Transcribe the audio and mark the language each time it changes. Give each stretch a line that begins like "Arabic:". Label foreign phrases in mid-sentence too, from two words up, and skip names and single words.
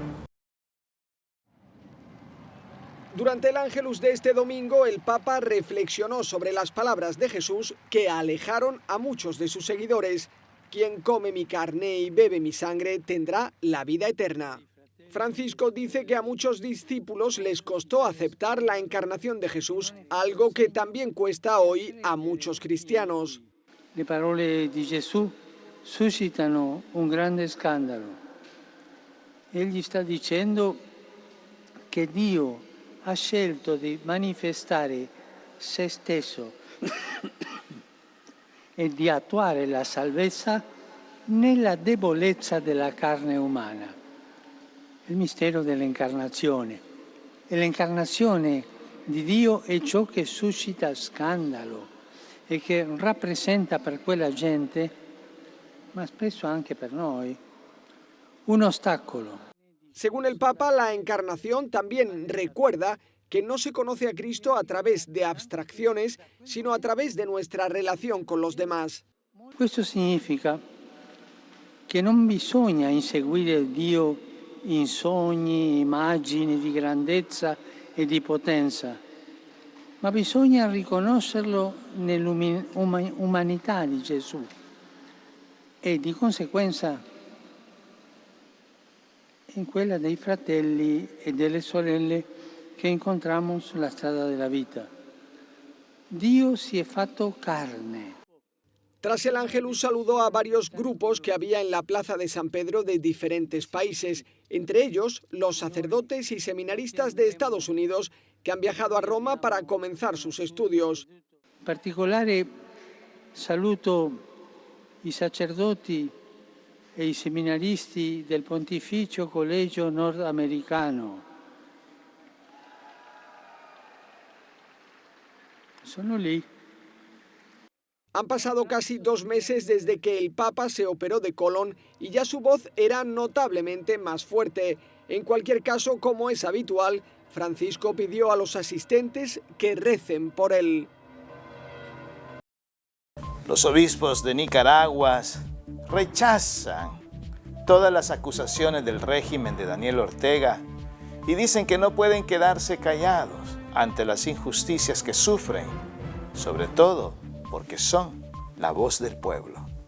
Spanish: Durante el Ángelus de este domingo, el Papa reflexionó sobre las palabras de Jesús que alejaron a muchos de sus seguidores. Quien come mi carne y bebe mi sangre tendrá la vida eterna. Francisco dice que a muchos discípulos les costó aceptar la encarnación de Jesús, algo que también cuesta hoy a muchos cristianos.
Italian: Le parole di Gesù suscitano un grande scandalo. Egli sta dicendo che Dio ha scelto di manifestare se stesso e di attuare la salvezza nella debolezza della carne umana. Il mistero dell'incarnazione. E l'incarnazione di Dio è ciò che suscita scandalo e che rappresenta per quella gente, ma spesso anche per noi, un ostacolo.
Spanish: Según el Papa, la encarnación también recuerda que no se conoce a Cristo a través de abstracciones, sino a través de nuestra relación con los demás.
Italian: Questo significa che non bisogna inseguire Dio in sogni, immagini di grandezza e di potenza, ma bisogna riconoscerlo nell'umanità di Gesù e di conseguenza in quella dei fratelli e delle sorelle che incontriamo sulla strada della vita. Dio si è fatto carne.
Spanish: Tras el Ángelus saludó a varios grupos que había en la plaza de San Pedro de diferentes países, entre ellos los sacerdotes y seminaristas de Estados Unidos que han viajado a Roma para comenzar sus estudios.
Italian: In particolare saluto i sacerdoti e i seminaristi del Pontificio Collegio Nordamericano. Sono lì.
Spanish: Han pasado casi 2 meses desde que el Papa se operó de colon y ya su voz era notablemente más fuerte. En cualquier caso, como es habitual, Francisco pidió a los asistentes que recen por él. Los obispos de Nicaragua rechazan todas las acusaciones del régimen de Daniel Ortega y dicen que no pueden quedarse callados ante las injusticias que sufren, sobre todo porque son la voz del pueblo.